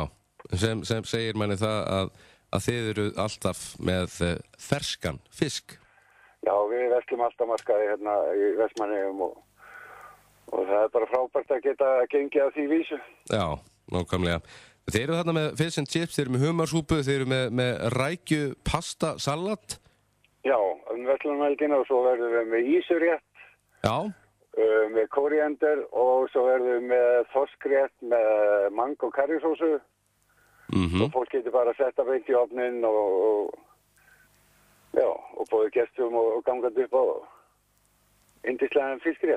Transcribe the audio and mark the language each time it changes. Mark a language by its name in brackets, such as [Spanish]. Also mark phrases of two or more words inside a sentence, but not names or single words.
[Icelandic] Sem segir manni það að þið eru alltaf með ferskan fisk. Já, við verslum alltaf markaði hérna í Vestmannaeyjum og það er bara frábært að geta gengið að því vísu. Já, nákvæmlega. Þeir eru þarna með [English] fish and chips, [Icelandic] þeir eru með humarsúpu, þeir eru með rækju, pasta, salat. Já, verslunarhelgina og svo verðum við með ísurétt. Já. Með kóríander og svo verðum við með þorskrétt með mango karrísósu. Mhm. Og fólk getur bara að setja beint í ofnin og bóði gestum og gangandi upp á yndislegan fiskrétt.